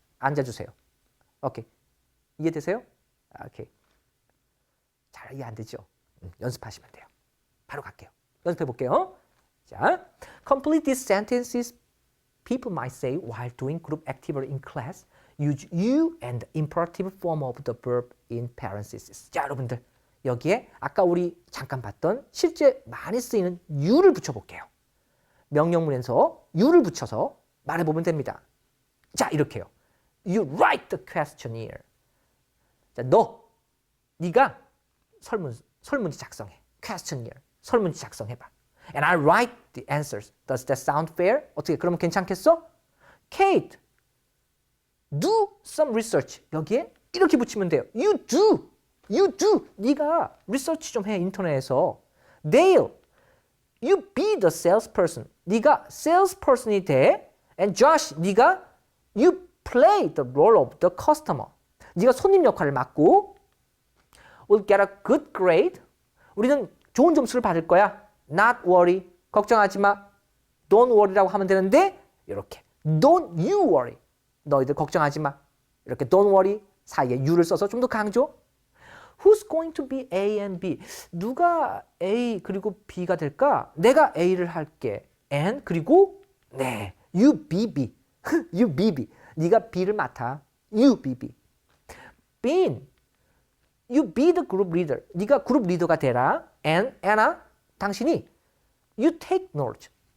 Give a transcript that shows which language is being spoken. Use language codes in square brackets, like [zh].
[ko] 앉아주세요. 오케이. 이해되세요? 오케이. 잘 이해 안 되죠? 연습하시면 돼요. 바로 갈게요. 연습해 볼게요. [en] 자, complete these sentences people might say while doing group activity in class. Use you and the imperative form of the verb in parentheses. [ko] 자, 여러분들 여기에 아까 우리 잠깐 봤던 실제 많이 쓰이는 you를 붙여볼게요. 명령문에서 you를 붙여서 말해보면 됩니다. 자, 이렇게요. [en] You write the questionnaire. [ko] 자, 네가 설문지 작성해. questionnaire. 설문지 작성해봐. [en] And I write the answers. Does that sound fair? [ko] 어떻게, 그러면 괜찮겠어? [en] Kate, do some research. [ko] 여기에 이렇게 붙이면 돼요. [en] You do. [ko] 네가 리서치 좀 해, 인터넷에서. [en] Dale, you be the salesperson. [ko] 네가 salesperson이 돼. [en] And Josh, [ko] 네가 [en] you play the role of the customer. [ko] 네가 손님 역할을 맡고 [en] will get a good grade. [ko] 우리는 좋은 점수를 받을 거야. [en] Not worry. [ko] 걱정하지 마. Don't worry라고 하면 되는데 이렇게 [en] Don't you worry. [ko] 너희들 걱정하지 마. 이렇게 Don't worry 사이에 you를 써서 좀 더 강조. [en] Who's going to be A and B? [ko] 누가 A 그리고 B가 될까? 내가 A를 할게. [en] And [ko] 그리고 네, [en] you be B. you be B. 네가 B를 맡아. you be B. Bean, you be the group leader. [ko] 네가 그룹 리더가 되라. [en] And Anna, [ko] 당신이 [en] you take notes.